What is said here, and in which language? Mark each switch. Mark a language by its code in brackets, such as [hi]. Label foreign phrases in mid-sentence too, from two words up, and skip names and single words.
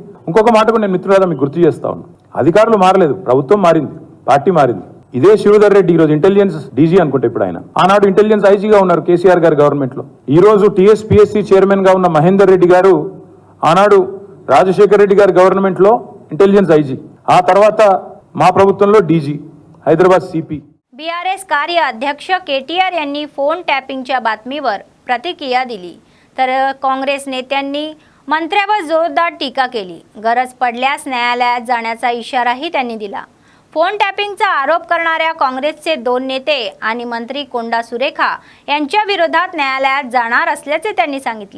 [te] ఇంకొక మాట కూడా నేను మిత్రులారా మీకు గుర్తు చేస్తా ఉన్నా, అధికారులు మారలేదు, ప్రభుత్వం మారింది, పార్టీ మారింది. ఇదే శివధర్ రెడ్డి ఈరోజు ఇంటెలిజెన్స్ డీజీ అనుకుంటే ఇప్పుడు ఆయన, ఆనాడు ఇంటెలిజెన్స్ ఐజీగా ఉన్నారు కేసీఆర్ గారి గవర్నమెంట్ లో. ఈ రోజు టీఎస్పీఎస్సీ చైర్మన్ గా ఉన్న మహేందర్ రెడ్డి గారు ఆనాడు రాజశేఖర్ రెడ్డి గారి గవర్నమెంట్ లో ఇంటెలిజెన్స్ ఐజీ, ఆ తర్వాత మా ప్రభుత్వంలో డీజీ, హైదరాబాద్ సీపీ. [mr] बीआरएस कार्य अध्यक्ष केटीआर यांनी फोन टॅपिंगच्या बातमीवर प्रतिक्रिया दिली, तर काँग्रेस नेत्यांनी मंत्र्यावर जोरदार टीका केली. गरज पडल्यास न्यायालयात जाण्याचा इशाराही त्यांनी दिला. फोन टॅपिंगचा आरोप करणाऱ्या काँग्रेसचे 2 नेते आणि मंत्री कोंडा सुरेखा यांच्या विरोधात न्यायालयात जाणार असल्याचे त्यांनी सांगितले.